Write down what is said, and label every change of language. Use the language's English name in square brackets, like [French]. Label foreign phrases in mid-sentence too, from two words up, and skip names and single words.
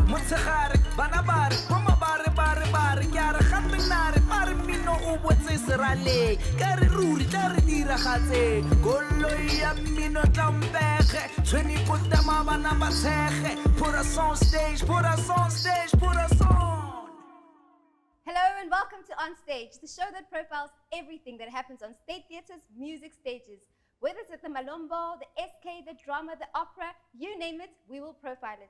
[Tswana] motshegare bana ba re mama ba re ke a re gape nna re ba re mmino o botse seraleng ka re ruri tla re diragatseng koloi ya mmino tlampege tshweni potama bana ba tshege [English] put us on stage, put us on stage, put us on. Hello and welcome to On Stage, the show that profiles everything that happens on state theatres, music stages. Whether it's at the Malombo, the SK, the drama, the opera, you name it, we will profile it.